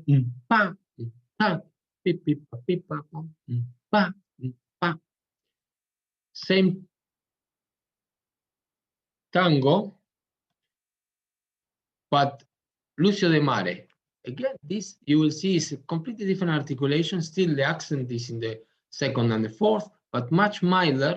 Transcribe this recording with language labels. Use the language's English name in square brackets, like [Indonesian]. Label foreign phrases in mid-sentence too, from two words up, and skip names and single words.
[English] Pa, pa, pip, pip, pip, pa, pa, pa. Same tango, but Lucio de Mare. Again, this you will see is a completely different articulation. Still, the accent is in the second and the fourth, but much milder.